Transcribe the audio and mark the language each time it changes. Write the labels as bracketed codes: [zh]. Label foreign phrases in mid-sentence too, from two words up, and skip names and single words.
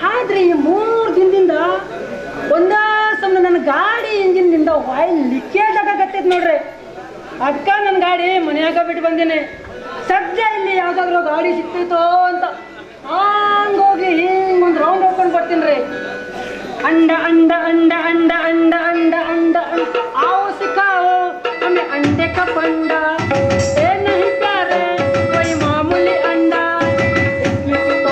[kn] ಆದ್ರೆ ಈ 3 ದಿನದಿಂದ ಒಂದ ಸಮಯ ನನ್ನ ಗಾಡಿ ಇಂಜಿನ್ದಿಂದ [en] oil leakage [kn] ಆಗಕತ್ತೈತಿ ನೋಡ್ರಿ. ಅದ್ಕ ನನ್ನ ಗಾಡಿ ಮನ್ಯಾಗ ಬಿಟ್ಟು ಬಂದೀನಿ. ಸದ್ಯ ಇಲ್ಲಿ ಯಾವ್ದಾದ್ರು ಗಾಡಿ ಸಿಕ್ತೈತೋ ಅಂತ ಹಂಗೋಗಿ ಹಿಂಗ್ ಒಂದು ರೌಂಡ್ ಹೊಡ್ಕೊಂಡು ಬರ್ತೀನಿ ರೀ. [hi] अंडा अंडा अंडा अंडा अंडा अंडा अंडा आओ सिखाओ हमें अंडे का फंडा ये नहीं प्यारे कोई मामूली अंडा इसमें छुपा